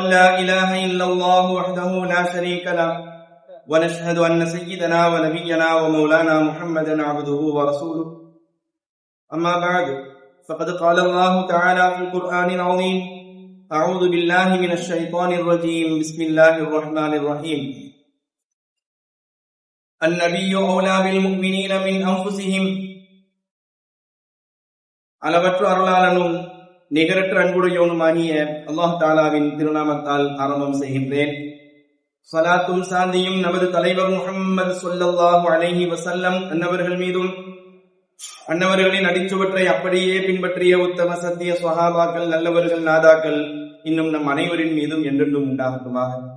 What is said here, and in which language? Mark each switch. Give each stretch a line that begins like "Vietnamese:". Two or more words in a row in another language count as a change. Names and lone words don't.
Arabic: لا إله إلا الله وحده لا شريك له ونشهد أن سيدنا ونبينا ومولانا محمدا عبده ورسوله أما بعد فقد قال الله تعالى في القرآن العظيم أعوذ بالله من الشيطان الرجيم بسم الله الرحمن الرحيم النبي أولى بالمؤمنين من أنفسهم
Tamil: அளவற்ற அருளாளனும் நிகரற்ற அன்புடையவனுமாகிய அல்லாஹ் தஆலாவின் திருநாமத்தால் ஆரம்பம் செய்கின்றேன். ஸலாத்தும் சாந்தியும் நமது தலைவர் முஹம்மது
Arabic: صلى الله عليه وسلم
Tamil: அன்னவர்கள் மீதும் அன்னவர்களின் அடிச்சுவற்றை அப்படியே பின்பற்றிய உத்தம சத்திய ஸஹாபாக்கள் நல்லவர்கள் நாதாக்கள் இன்னும் நம் அனைவரின் மீதும் என்றென்றும் உண்டாகட்டுமாக.